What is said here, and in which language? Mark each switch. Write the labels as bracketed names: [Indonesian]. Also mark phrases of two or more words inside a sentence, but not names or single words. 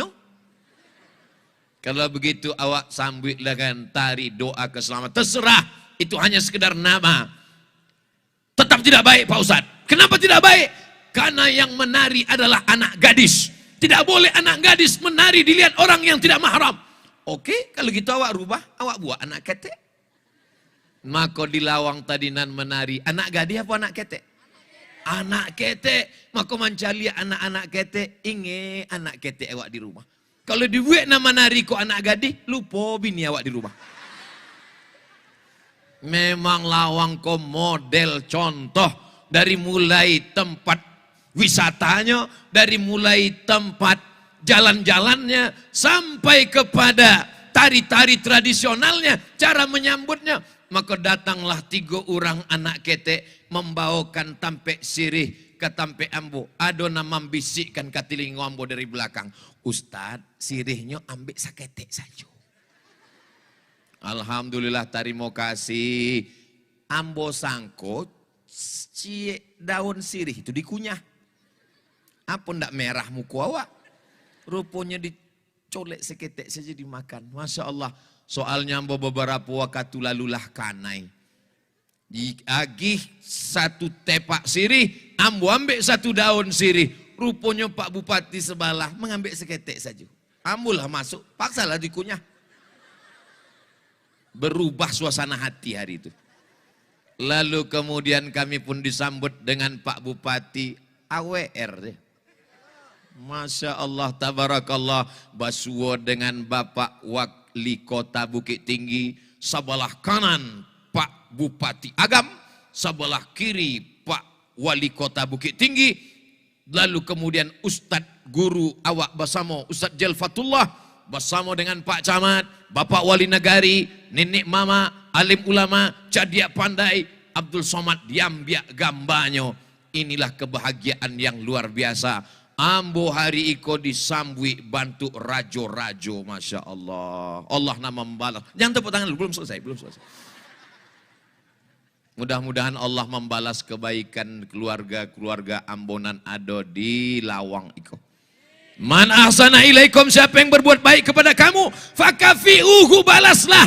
[Indonesian] Kalau begitu awak sambut dengan tari doa keselamatan. Terserah, itu hanya sekedar nama. Tetap tidak baik Pak Ustadz. Kenapa tidak baik? Karena yang menari adalah anak gadis. Tidak boleh anak gadis menari dilihat orang yang tidak mahram. Oke, kalau gitu awak rubah, awak buat anak ketek. Maka di Lawang tadi nan menari, anak gadis apa anak ketek? Anak ketek. Maka mencari anak-anak ketek, inge anak ketek awak di rumah. Kalau dibuat nama nari kok anak gadis, lupa bini awak di rumah. Memang Lawang kok model contoh dari mulai tempat wisatanya, dari mulai tempat jalan-jalannya sampai kepada tari-tari tradisionalnya, cara menyambutnya. Maka datanglah 3 orang anak ketek membawakan tampek sirih ke tampek ambo. Ada nama membisikkan ke telinga ambo dari belakang. Ustad, sirihnya ambil saketek saja. Alhamdulillah terima kasih. [Minangkabau] ambo sangko daun sirih itu dikunyah. [Indonesian] Apa ndak merah muka awak? Rupanya dicolek seketek saja dimakan. [Arabic] Masya Allah. [Minangkabau] Soalnya ambo beberapa waktu lalulah kanai. Diagih satu tepak sirih, ambo ambil satu daun sirih. [Indonesian] Rupanya Pak Bupati sebelah mengambil seketek saja. [Minangkabau] Ambulah masuk, paksalah dikunyah. Berubah suasana hati hari itu. [Indonesian] Lalu kemudian kami pun disambut dengan Pak Bupati AWR deh. [Arabic] Masya Allah, tabarakallah, [Indonesian] Basuwo dengan Bapak Wali Kota Bukit Tinggi, sebelah kanan Pak Bupati Agam, sebelah kiri Pak Wali Kota Bukit Tinggi, lalu kemudian Ustadz Guru awak bersama Ustadz Jalfatullah, bersama dengan Pak Camat, Bapak Wali Negari, Nenek Mama, Alim Ulama, Cadiak Pandai, [Minangkabau] Abdul Somad diambiak gambarnya. [Indonesian] Inilah kebahagiaan yang luar biasa. [Minangkabau] Ambo hari iko disambui bantu rajo-rajo, [Arabic] Masya Allah. [Indonesian] Allah nama membalas. Jangan tepuk tangan dulu, belum selesai. Mudah-mudahan Allah membalas kebaikan keluarga-keluarga Ambonan Ado di Lawang iko. [Arabic] Man ahsana ilaikum, [Indonesian] siapa yang berbuat baik kepada kamu, fakafi'uhu, balaslah.